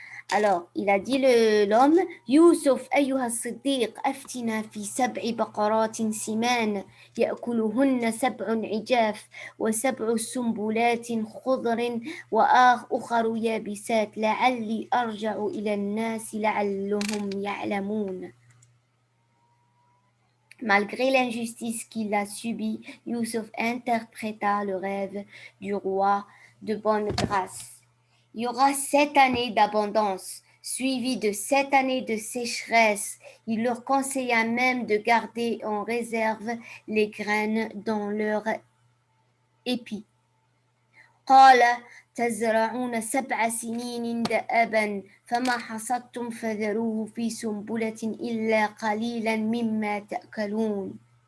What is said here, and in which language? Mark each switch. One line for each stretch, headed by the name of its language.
French: Alors, il a dit l'homme,
Arabic: Youssouf, أيها الصديق, أفتنا في 7 بقرات سمان يأكلهن 7 عجاف و7 سنبلات خضر وآخر يابسات لعلي أرجع إلى الناس لعلهم يعلمون.
French: Malgré l'injustice qu'il a subie, Youssouf interpréta le rêve du roi de bonne grâce. Il y aura 7 années d'abondance, suivies de 7 années de sécheresse. Il leur conseilla même de garder en réserve les graines dans leur épi.
Arabic: قال تزرعون 7 سنين دأبا فما حصدتم فذروه في سنبلة إلا قليلا مما تأكلون.